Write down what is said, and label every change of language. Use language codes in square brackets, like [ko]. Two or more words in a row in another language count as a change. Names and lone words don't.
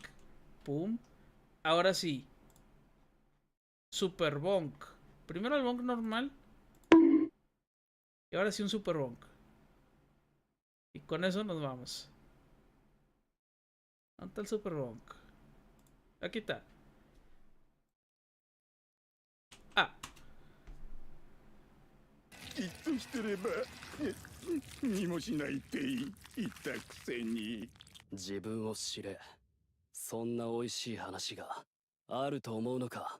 [es] Pum. Ahora sí. [en] Super bonk. [es] Primero el bonk normal. Y ahora sí un [en] super bonk. [es] Y con eso nos vamos. ¿Dónde está el [en] super bonk? [es] Aquí está. Ah. [ja] としてればにもしないって言ったくせに。自分を知れ。そんな美味しい話があると思うのか。